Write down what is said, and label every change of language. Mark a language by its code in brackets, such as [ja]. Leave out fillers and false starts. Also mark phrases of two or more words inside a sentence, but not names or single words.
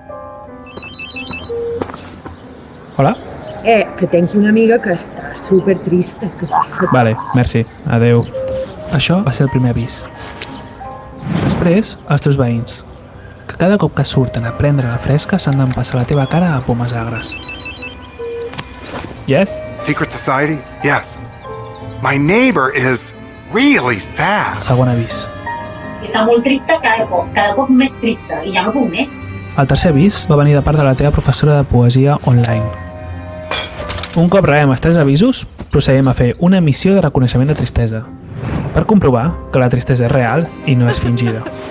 [ca] Hola? Que tenc una amiga que està supertrista, és que es passa... Vale, merci. Adeu. Això va ser el primer avís. Després, els teus veïns, que cada cop que surten a prendre la fresca s'han d'empassar la teva cara a pomes agres. [en] Yes? Secret society? Yes. My neighbor is really sad. [ca] Segon avís. Està molt trista cada cop més trista, i ja no puc més. El tercer avís va venir de part de la teva professora de poesia online. Un cop rebem els 3 avisos, procedim a fer una missió de reconeixement de tristesa, per comprovar que la tristesa és real i no és fingida.